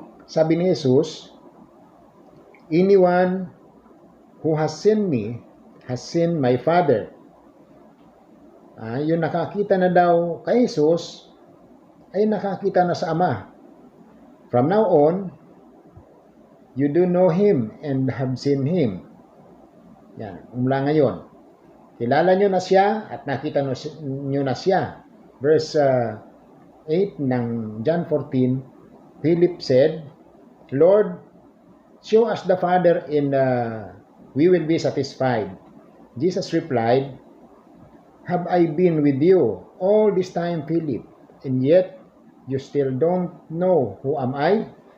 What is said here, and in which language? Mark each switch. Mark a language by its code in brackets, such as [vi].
[tl] Sabi ni Jesus, [en] anyone who has seen me has seen my Father. [tl] Yung nakakita na daw kay Jesus ay nakakita na sa Ama. [en] From now on, you do know Him and have seen Him. [tl] Yan, mula ngayon. Kilala nyo na siya at nakita nyo na siya. [en] Verse 8 ng John 14, Philip said, Lord, show us the Father and we will be satisfied. Jesus replied, have I been with you all this time, Philip, and yet you still don't know who am I?